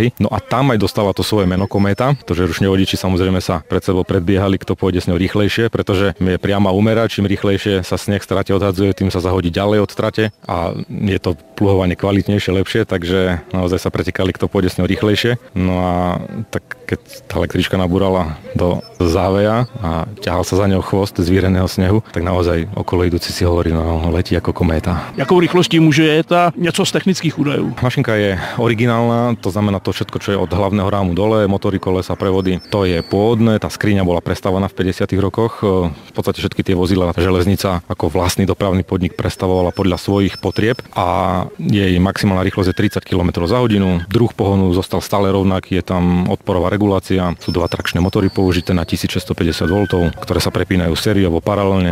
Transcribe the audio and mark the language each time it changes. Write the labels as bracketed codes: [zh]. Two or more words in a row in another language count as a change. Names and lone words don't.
[sk] No a tam aj dostala to svoje meno kométa, pretože rušňovodiči samozrejme sa pred sebou predbiehali, kto pôjde s ňou rýchlejšie, pretože je priama úmera, čím rýchlejšie sa sneh z trate odhadzuje, tým sa zahodí ďalej od trate a je to pluhovanie kvalitnejšie, lepšie, takže naozaj sa pretekali, kto pôjde s ňou rýchlejšie. No a tak keď tá električka nabúrala do záveja a ťahal sa za ňou chvost z víreného snehu, tak naozaj okolo cestujúci si hovorí, no letí ako kométa. [cs] Jakou rychlostí může jet a něco z technických údajů? [sk] Mašinka je originálna, to znamená to všetko, čo je od hlavného rámu dole, motory, kolesa, prevody, to je pôvodné, tá skriňa bola prestavaná v 50. rokoch. V podstate všetky tie vozidlá železnica ako vlastný dopravný podnik prestavovala podľa svojich potrieb a jej maximálna rýchlosť je 30 km za hodinu. Druh pohonu zostal stále rovnaký, je tam odporová regulácia, sú dva trakčné motory použité na 1650 V, ktoré sa prepínajú sériovo paralelne.